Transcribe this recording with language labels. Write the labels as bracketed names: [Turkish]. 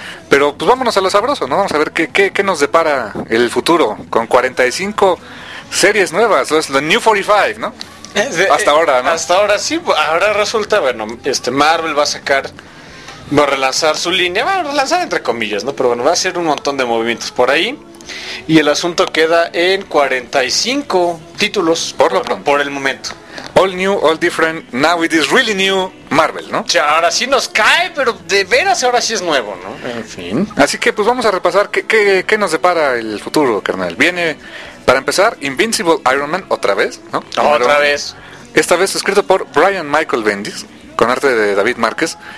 [Spanish] Pero pues vámonos a lo sabroso, ¿no? Vamos a ver qué nos depara el futuro con 45 series nuevas, los New 45, ¿no? Hasta ahora, ¿no? Hasta ahora sí, ahora resulta, bueno, Marvel va a sacar, va a relanzar su línea, va a relanzar entre comillas, ¿no? Pero bueno, va a hacer un montón de movimientos por ahí. Y el asunto queda en 45 títulos por el momento. [English] All new, all different, now it is really new Marvel, ¿no? [Spanish] Ya, ahora sí nos cae, pero de veras ahora sí es nuevo, ¿no? En fin. Así que pues vamos a repasar qué nos depara el futuro, carnal. Viene, para empezar, Invincible Iron Man otra vez, ¿no? Otra vez. Esta vez escrito por Brian Michael Bendis, con arte de David Márquez.